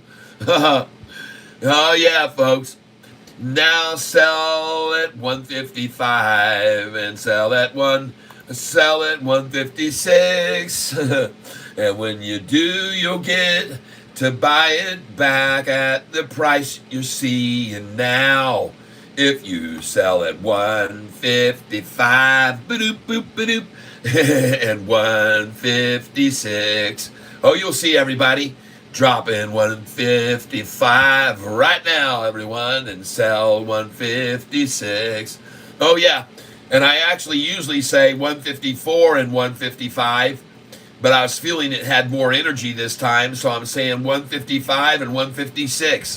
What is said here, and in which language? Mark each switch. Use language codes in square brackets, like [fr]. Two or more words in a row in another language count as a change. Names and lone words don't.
[en] Oh, yeah, folks. Now sell at 155 and sell at 156. And when you do, you'll get to buy it back at the price you're seeing now. If you sell at 155, ba-doop, boop, ba-doop, and 156, oh, you'll see everybody dropping 155 right now, everyone, and sell 156. Oh, yeah, and I actually usually say 154 and 155, but I was feeling it had more energy this time, so I'm saying 155 and 156.